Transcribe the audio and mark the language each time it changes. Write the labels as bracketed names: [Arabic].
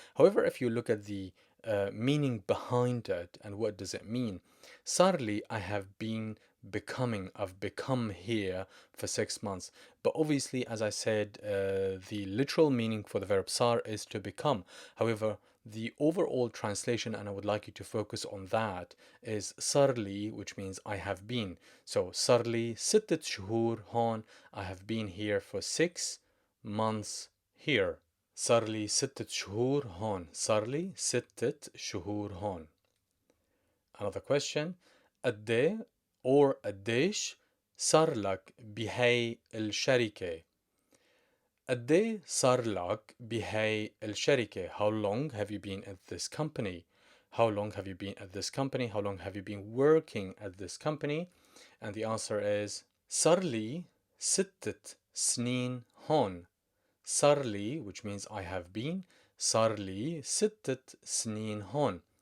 [English] However, if you look at the meaning behind it and what does it mean, صار I have been becoming. I've become here for 6 months. But obviously, as I said, the literal meaning for the verb صار is to become. However, the overall translation, and I would like you to focus on that, is صار which means I have been. [Arabic] So صار لي 6 شهور هون. [English] I have been here for 6 months here. [Arabic] صار لي 6 شهور هون. صار لي 6 شهور هون. [English] Another question. [Arabic] قد or قديش صار لك بهاي الشركة؟ قد صار لك بهاي الشركة? [English] How long have you been at this company? How long have you been at this company? How long have you been working at this company? And the answer is [Arabic] صار لي 6 سنين هون. صار لي, [English] which means I have been. [Arabic] صار لي 6 سنين هون.